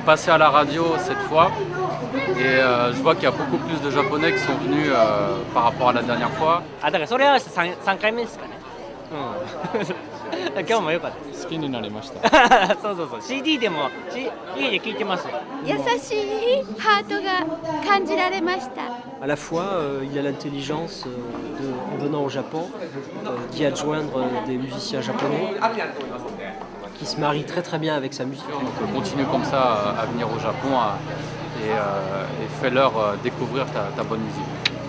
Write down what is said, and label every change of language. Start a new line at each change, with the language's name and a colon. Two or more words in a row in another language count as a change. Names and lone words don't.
French: passé à la radio cette fois et je vois qu'il y a beaucoup plus de Japonais qui sont venus par rapport à la dernière fois.
Japanese: 3 回目ですかね。今日も良かったです。好きになりました。そうそうそう。CD でも家で聴いてます。優しいハートが感じられました。
French: À la fois, il a l'intelligence, en venant au Japon, d'y adjoindre des musiciens japonais qui se marient très très bien avec sa musique. Donc continue comme ça à venir au Japon et fais-leur découvrir ta bonne musique.